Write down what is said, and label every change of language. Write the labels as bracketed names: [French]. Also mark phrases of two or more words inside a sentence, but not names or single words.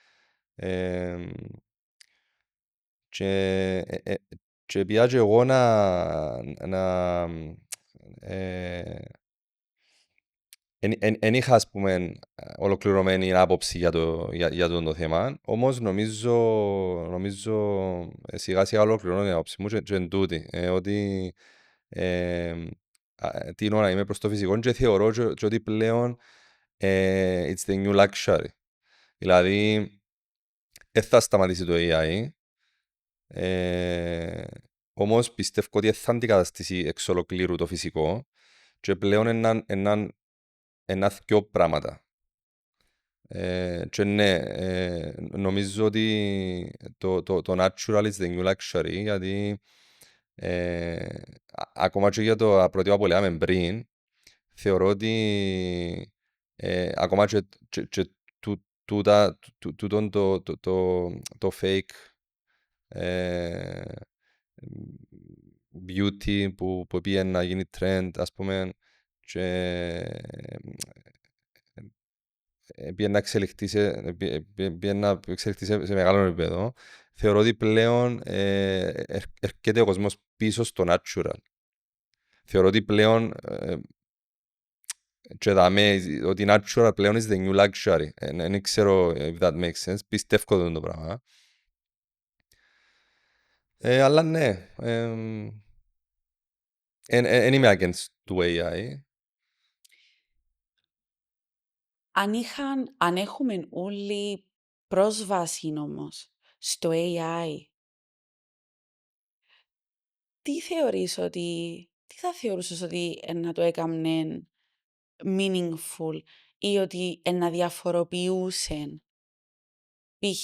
[Greek] Και πια και εγώ εν είχα, ας πούμε, ολοκληρωμένη άποψη για το θέμα, όμως νομίζω σιγά σιγά ολοκληρώνω την άποψη μου και εν τούτη, ότι τείνω να είμαι προς το φυσικό και θεωρώ και ότι πλέον [English] it's the new luxury. [Greek] Δηλαδή, δεν θα σταματήσει το AI, όμως πιστεύω ότι θα αντικαταστήσει εξ ολοκλήρου το φυσικό και πλέον ένα δυο πράγματα. Και ναι, νομίζω ότι το [English] natural is the new luxury, [Greek] γιατί ακόμα και για το πρότυπα που λέγαμε πριν, θεωρώ ότι ακόμα και τούτον το fake beauty που πήγε να γίνει trend, ας πούμε, και πήγε να εξελιχθεί σε μεγάλο επίπεδο. Θεωρώ ότι πλέον έρχεται ο κόσμος πίσω στο natural. Θεωρώ ότι πλέον και δάμε ότι natural πλέον [English] is the new luxury. [Greek] Δεν ξέρω [English] if that makes sense. [Greek] Πιστεύω το πράγμα. Αλλά ναι, δεν είμαι against του AI. Αν έχουμε όλοι πρόσβαση όμως στο AI, τι θα θεωρούσες ότι να το έκαμνε meaningful ή ότι να διαφοροποιούσε π.χ.